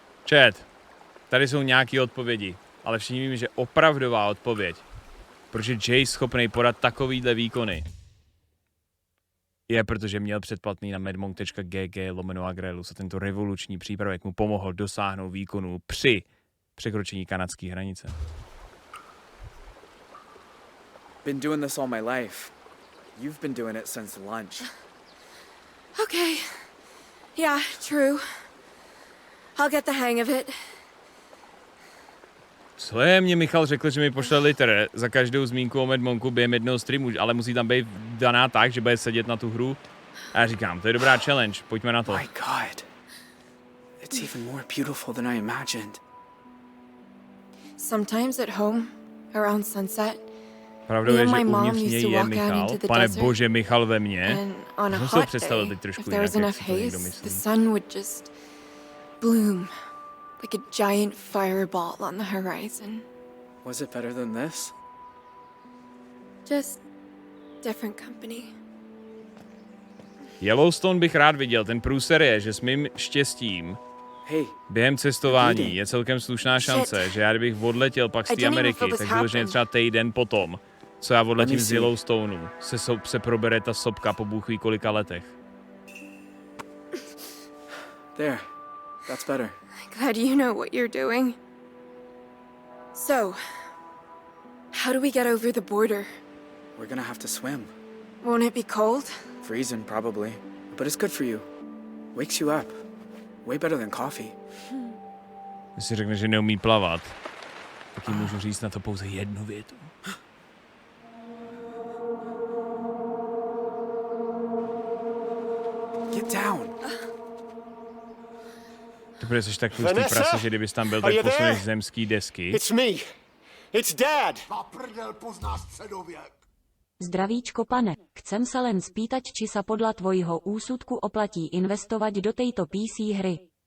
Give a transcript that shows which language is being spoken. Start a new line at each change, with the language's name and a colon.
Czech: Chat, tady jsou nějaké odpovědi, ale všichni víme, že opravdová odpověď, proč je Jay schopný podat takovýhle výkony, je protože měl předplatný na medmonk.gg/Agraelus a tento revoluční přípravek mu pomohl dosáhnout výkonu při překročení kanadské hranice.
English: Been doing this all my life. You've been doing it since lunch. Okay. Yeah, true. I'll get the hang of it.
Czech: Co je? Mě Michal řekl, že mi pošle liter za každou zmínku o Medmonku během jednoho streamu, ale musí tam být daná tak, že bude sedět na tu hru. A já říkám, to je dobrá challenge, pojďme na to.
English: My God. It's even more beautiful than I imagined. Sometimes at home, around sunset,
Czech: Pravdou je, že uvnitř něj je Michal. Pane bože, Michal ve mně. Můžu si to představit teď trošku jinak, jak si to někdo myslí.
English: The sun would just bloom like a giant fireball on the horizon. Was it better than this? Just different company.
Czech: Yellowstone bych rád viděl, ten průser je, že s mým štěstím během cestování je celkem slušná šance, že já kdybych odletěl pak z té Ameriky, tak vyloženě třeba týden potom, co já odletím z Yellowstoneu, se probere ta sopka po bůh ví kolika letech.
English: There. That's better. Glad you know what you're doing. So, how do we get over the border? We're gonna have to swim. Won't it be cold? Freezing, probably. But it's good for you. Wakes you up. Way better than coffee.
Czech: Když si řekne, že neumí plavat, tak jim můžu říct na to pouze jednu větu.
English: Get down.
Czech: Ty bude jsi tak tlustý prase, že kdybys tam byl, tak posuneš zemský desky.
English: It's me. It's Dad.
Slovak: Zdravíčko pane, chcem se len spýtať, či sa podľa tvojho úsudku oplatí investovať do tejto PC hry.